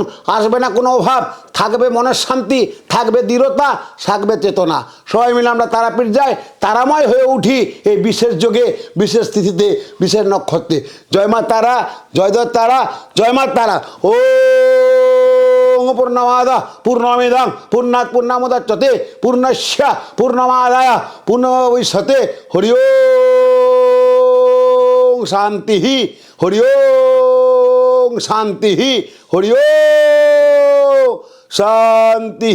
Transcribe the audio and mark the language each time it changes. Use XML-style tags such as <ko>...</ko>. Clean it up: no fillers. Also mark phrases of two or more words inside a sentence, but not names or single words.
<bn>আসবে না কোনো অভাব, থাকবে মনের শান্তি, থাকবে দৃঢ়তা, থাকবে চেতনা। সবাই মিলে আমরা তারাপীঠ যাই, তারাময় হয়ে উঠি এই বিশেষ যোগে, বিশেষ তিথিতে, বিশেষ নক্ষত্রে। জয় মা তারা, জয় দত্ত তারা, জয় মা তারা।</bn> <sa>ও পূর্ণমাদা পূর্ণমিদং পূর্ণাৎ পূর্ণমুদচ্যতে পূর্ণস্য পূর্ণমাদায় পূর্ণমুদচ্যতে। হরি ওম শান্তি, হরি ওম শান্তি, হরি ওম শান্তি।</sa>